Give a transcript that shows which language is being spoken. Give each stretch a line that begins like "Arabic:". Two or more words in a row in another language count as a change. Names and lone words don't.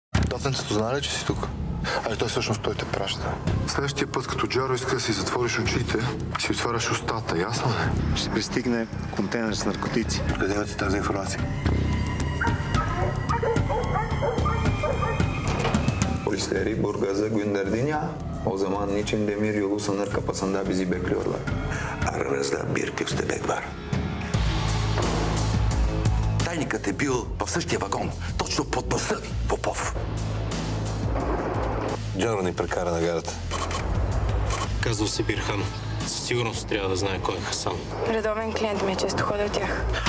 Bulgarian: Татенцето знае ли, че си тук? Ай, той всъщност той те праща. Следващия път, като Джаро иска да си затвориш очите, си отваряш устата, ясно ли? Ще пристигне контейнер с наркотици. Къде имате тази информация?
Turkish: Polisleri Burgaz'a gönderdiğin ya, o zaman niçin demir yolu sınır kapısında bizi bekliyorlar? Aranızda bir köstebek var.
Bulgarian: Тайникът е бил в същия вагон, точно под носа ви, Попов. Джаро ни прекара на гарата. Казва се Бирхан. Със сигурност трябва да знае кой е Хасан. Редовен клиент ми е, често ходя от тях.